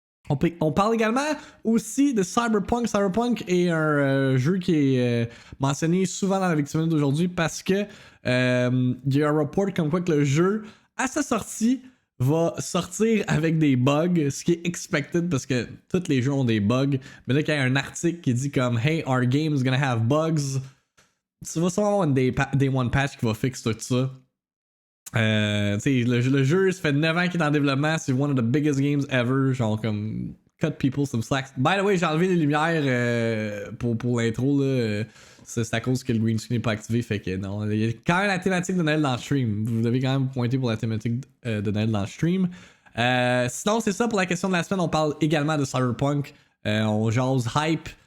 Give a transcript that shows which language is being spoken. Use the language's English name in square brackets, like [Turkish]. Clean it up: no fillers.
[French] On parle également aussi de Cyberpunk. Cyberpunk est un jeu qui est mentionné souvent dans la VIICTIIMINUTE d'aujourd'hui parce que il y a un report comme quoi que le jeu, à sa sortie, va sortir avec des bugs, ce qui est expected parce que tous les jeux ont des bugs. Mais là, quand il y a un article qui dit comme [English] Hey, our game is gonna have bugs, [French] tu vas sûrement avoir une day one patch qui va fixer tout ça. Le jeu, ça fait 9 ans qu'il est en développement, c'est [English] one of the biggest games ever. [French] Genre, comme, [English] cut people some slack. By the way, [French] j'ai enlevé les lumières pour l'intro, là. C'est à cause que le green screen n'est pas activé, fait que non. Il y a quand même la thématique de Noël dans le stream. Vous avez quand même pointé pour la thématique de Noël dans le stream. Sinon, c'est ça pour la question de la semaine. On parle également de Cyberpunk. On jase hype.